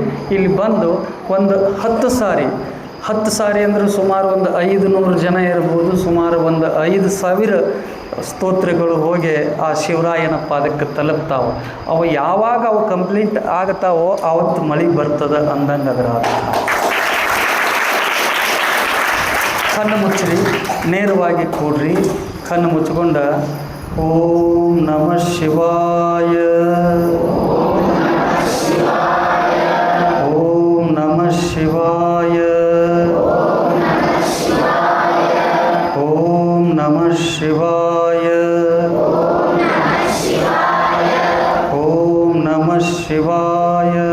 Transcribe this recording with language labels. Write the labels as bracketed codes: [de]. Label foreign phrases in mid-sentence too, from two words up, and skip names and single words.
[kn] ಇಲ್ಲಿ ಬಂದು ಒಂದು 10 ಸಾರಿ ಅಂದರೆ ಸುಮಾರು ಒಂದು 500 ಜನ ಇರ್ಬೋದು, ಸುಮಾರು ಒಂದು 5,000 ಸ್ತೋತ್ರಗಳು ಹೋಗಿ ಆ ಶಿವರಾಯನ ಪಾದಕ್ಕೆ ತಲುಪ್ತಾವೆ. ಅವು ಯಾವಾಗ ಅವು ಕಂಪ್ಲೀಟ್ ಆಗ್ತಾವೋ ಆವತ್ತು ಮಳೆ ಬರ್ತದೆ ಅಂದಂಗೆ ಅದರ ಅರ್ಥ. ಕಣ್ಣು ಮುಚ್ಚ್ರಿ, ನೇರವಾಗಿ ಕೂಡ್ರಿ, ಕಣ್ಣು ಮುಚ್ಕೊಂಡ [sa] ಓಂ ನಮಃ ಶಿವಾಯ, ಓಂ ನಮಃ ಶಿವಾಯ, ಓಂ ನಮಃ ಶಿವಾಯ, ಶಿವಾಯ.